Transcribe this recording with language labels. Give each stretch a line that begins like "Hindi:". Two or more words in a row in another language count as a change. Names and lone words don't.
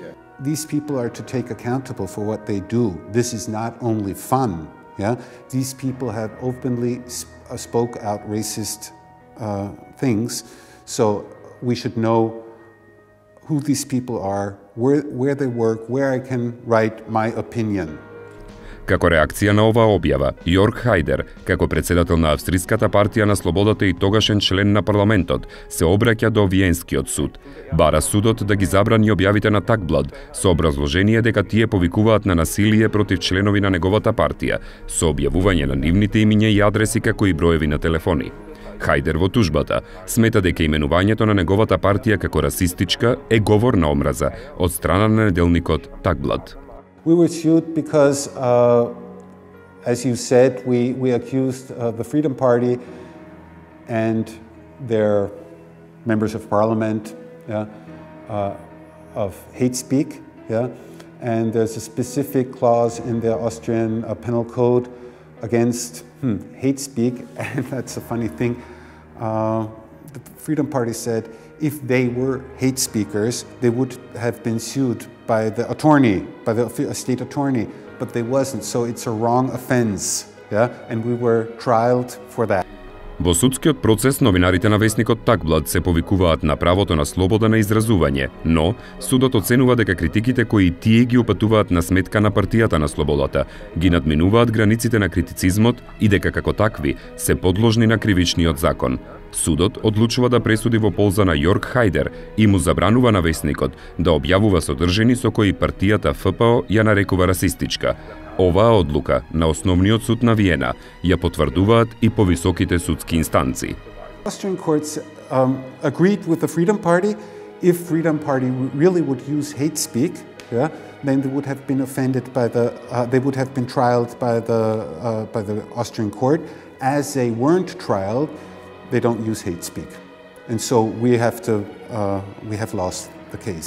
English: These people are to take accountable for what they do. This is not only fun. These people have openly spoke out racist things, so we should know who these people are, where they work, where I can write my opinion.
Macedonian: Како реакција на оваа објава, Јорг Хајдер, како председател на Австриската партија на слободата и тогашен член на парламентот, се обраќа до Виенскиот суд. Бара судот да ги забрани објавите на Тагблат со образложение дека тие повикуваат на насилие против членови на неговата партија, со објавување на нивните имиња и адреси како и броеви на телефони. Хајдер во тужбата смета дека именувањето на неговата партија како расистичка е говор на омраза од страна на неделникот Тагблат.
English: We were sued because, as you said, we accused the Freedom Party and their members of parliament of hate speak. Yeah? And there's a specific clause in the Austrian penal code against hate speak. And that's a funny thing. The Freedom Party said if they were hate speakers, they would have been sued by the attorney, by the state attorney, but they wasn't, so it's a wrong offense, yeah? And we were trialed for that.
Macedonian: Во судскиот процес новинарите на весникот Тагблат се повикуваат на правото на слобода на изразување, но судот оценува дека критиките кои тие ги упатуваат на сметка на Партијата на слободата ги надминуваат границите на критицизмот и дека како такви се подложни на кривичниот закон. Судот одлучува да пресуди во полза на Јорг Хајдер и му забранува на весникот да објавува содржини со кои партијата ФПО ја нарекува расистичка. Оваа одлука на Основниот суд на Виена ја потврдуваат и повисоките судски инстанции.
English: Austrian courts agreed with the Freedom Party. If Freedom Party really would use hate speak, yeah, then they would have been offended by the. They would have been trialed by the Austrian court. As they weren't trialed, they don't use hate speak, and so we have lost the case.